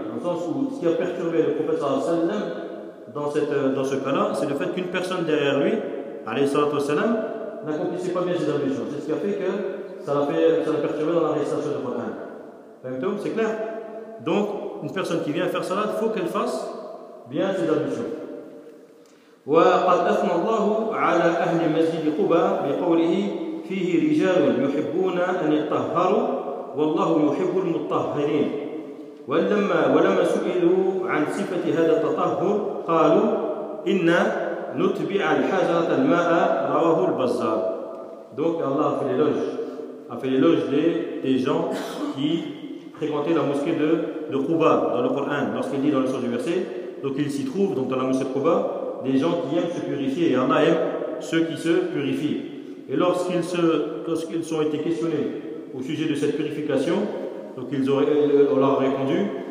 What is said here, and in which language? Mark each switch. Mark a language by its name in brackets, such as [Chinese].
[French] Dans le sens où ce qui a perturbé le prophète sallallahu alayhi wa sallam dans ce cas-là, c'est le fait qu'une personne derrière lui, alayhi sallallahu alayhi wa sallam, n'accomplissait pas bien ses ablutions. C'est ce qui a fait que ça l'a perturbé dans la récitation du Coran. C'est clair? Donc une personne qui vient faire salat, il faut qu'elle fasse bien ses ablutions. [Arabic] وقد أثنى الله على أهل مسجد قباء بقوله فيه رجال يحبون أن يطهروا والله يحب المطهرين ولما سئلوا عن صفة هذا التطهر قالوا إن نتبع الحجرة الماء رواه البزار. [French] Donc Allah a fait l'éloge des gens qui fréquentaient la mosquée de Quba dans le Coran, lorsqu'il dit dans le sens du verset, donc ils s'y trouvent, donc dans la mosquée de Quba, des gens qui aiment se purifier, et Allah aime ceux qui se purifient. Et lorsqu'ils ont été questionnés au sujet de cette purification, donc ils ont répondu,